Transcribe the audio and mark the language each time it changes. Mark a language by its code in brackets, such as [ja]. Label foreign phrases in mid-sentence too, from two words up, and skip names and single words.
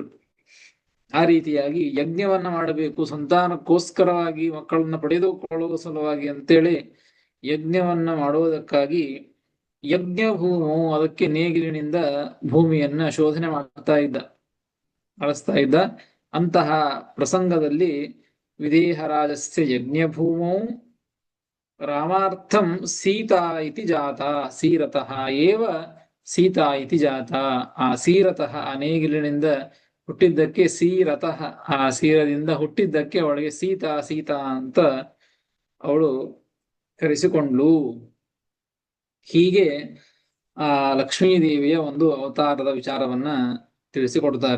[kn] ಆ ರೀತಿಯಾಗಿ ಯಜ್ಞವನ್ನ ಮಾಡಬೇಕು, ಸಂತಾನಕ್ಕೋಸ್ಕರವಾಗಿ ಮಕ್ಕಳನ್ನ ಪಡೆದುಕೊಳ್ಳುವ ಸಲುವಾಗಿ ಅಂತೇಳಿ ಯಜ್ಞವನ್ನ ಮಾಡುವುದಕ್ಕಾಗಿ ಯಜ್ಞಭೂಮು, ಅದಕ್ಕೆ ನೇಗಿಲಿನಿಂದ ಭೂಮಿಯನ್ನ ಶೋಧನೆ ಮಾಡಿಸ್ತಾ ಇದ್ದ. ಅಂತಹ ಪ್ರಸಂಗದಲ್ಲಿ [sa] ವಿದೇಹರಾಜಸ್ಯ ಯಜ್ಞಭೂಮೌ ರಾಮಾರ್ಥಂ ಸೀತಾ ಇತಿ ಜಾತ, ಸೀರತಃ ಏವ ಸೀತಾ ಇತಿ ಜಾತ. [kn] ಆ ಸೀರತಃ ಆ ನೇಗಿಲಿನಿಂದ ಹುಟ್ಟಿದ್ದಕ್ಕೆ ಸೀರತಃ, ಆ ಸೀರದಿಂದ ಹುಟ್ಟಿದ್ದಕ್ಕೆ ಅವಳಿಗೆ ಸೀತಾ ಸೀತಾ ಅಂತ ಅವಳು ಕರೆಸಿಕೊಂಡ್ಲು. ಹೀಗೆ ಆ ಲಕ್ಷ್ಮೀದೇವಿಯ ಒಂದು ಅವತಾರದ ವಿಚಾರವನ್ನ ತಿಳಿಸಿಕೊಡ್ತಾರೆ.